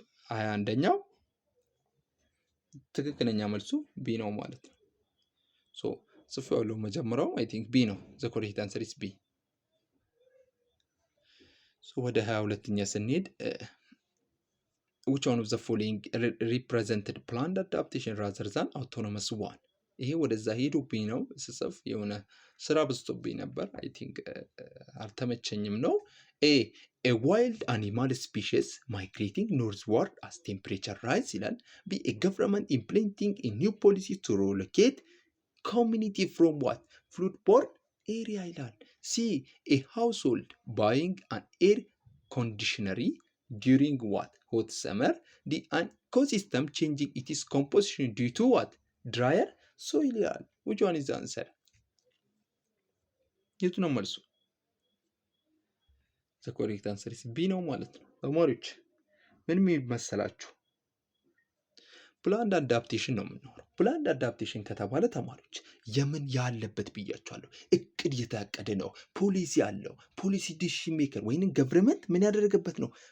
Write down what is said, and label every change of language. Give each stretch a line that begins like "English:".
Amharic: 21ኛው ትክክለኛ መልሱ ቢ ነው ማለት ነው። ሶ ጽፎ ያለው መጀመሪያው አይ ቲንክ ቢ ነው።
English: ዘ ኮሬክት አንሰር ኢዝ ቢ።
Amharic: ሶ ወደ 22ኛ ስንሄድ
English: which one of the following represented planned adaptation rather than autonomous one?
Amharic: ይሄ ወደዛ ሄዶብኝ ነው ስጽፍ የሆነ ስራ በዝቶብኝ ነበር። አይ ቲንክ አልተመቸኝም ነው።
English: a wild animal species migrating northward as temperature rise
Amharic: ይላል። B.
English: a government implementing a new policy to relocate community from what flood-borne area
Amharic: ይላል።
English: C. a household buying an air conditioner during what hot summer. The ecosystem changing its composition due to what drier soil
Amharic: ይላል።
English: which one is the answer?
Amharic: የቱ ነው መልሱ?
English: the correct answer is B
Amharic: ነው ማለት ነው። ተማሪዎች ምን መሰላችሁ? ፕላንድ አዳፕቴሽን ነው የምናወራው። ፕላንድ አዳፕቴሽን ከተባለ ተማሪዎች የምን ያለበት ብያቸዋለሁ። እቅድ የታቀደ ነው። ፖሊሲ አለው። ፖሊሲ ዲሲሽን ሜከር ወይንም ገቨርንመንት ምን ያደረገበት ነው?